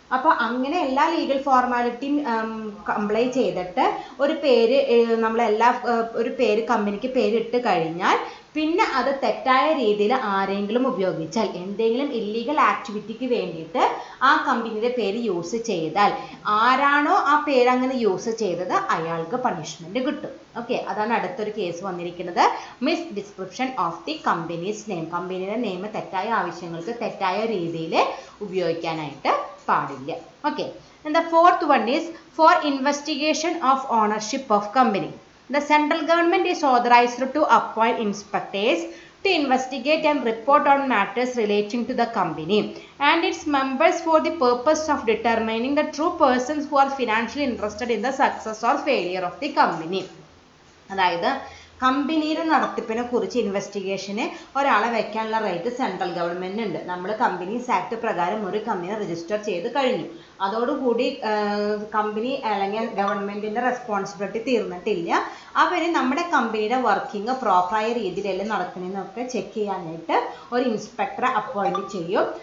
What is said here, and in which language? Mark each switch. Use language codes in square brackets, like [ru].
[ml] അപ്പോൾ അങ്ങനെ എല്ലാ ലീഗൽ ഫോർമാലിറ്റിയും കംപ്ലൈ ചെയ്തിട്ട് ഒരു പേര് ഒരു പേര് കമ്പനിക്ക് പേരിട്ട് കഴിഞ്ഞാൽ പിന്നെ അത് തെറ്റായ രീതിയിൽ ആരെങ്കിലും ഉപയോഗിച്ചാൽ എന്തെങ്കിലും ഇല്ലീഗൽ ആക്ടിവിറ്റിക്ക് വേണ്ടിയിട്ട് ആ കമ്പനിയുടെ പേര് യൂസ് ചെയ്താൽ ആരാണോ ആ പേര് അങ്ങനെ യൂസ് ചെയ്തത് അയാൾക്ക് പണിഷ്മെൻറ്റ് കിട്ടും. ഓക്കെ, അതാണ് അടുത്തൊരു കേസ് വന്നിരിക്കുന്നത്. [en] Misdescription of the company's name. [ml] കമ്പനിയുടെ നെയിം തെറ്റായ ആവശ്യങ്ങൾക്ക് തെറ്റായ രീതിയിൽ ഉപയോഗിക്കാനായിട്ട് പാടില്ല. [en] Okay, and the fourth one is for investigation of ownership of company. The central government is authorized to appoint inspectors to investigate and report on matters relating to the company and its members for the purpose of determining the true persons who are financially interested in the success or failure of the company. [ml] അതായത് കമ്പനിയുടെ നടത്തിപ്പിനെ കുറിച്ച് ഇൻവെസ്റ്റിഗേഷന് ഒരാളെ വെക്കാനുള്ള right central government ഉണ്ട്. നമ്മൾ companies act പ്രകാരം ഒരു company register ചെയ്ത് കഴിഞ്ഞു. അതോടുകൂടി കമ്പനി അല്ലെങ്കിൽ ഗവൺമെൻറ്റിൻ്റെ റെസ്പോൺസിബിലിറ്റി തീർന്നിട്ടില്ല. അവർ നമ്മുടെ കമ്പനിയുടെ വർക്കിംഗ് പ്രോപ്പറായ രീതിയിലെല്ലാം നടക്കണമെന്നൊക്കെ ചെക്ക് ചെയ്യാനായിട്ട് ഒരു ഇൻസ്പെക്ടറെ അപ്പോയിൻറ്റ് ചെയ്യും.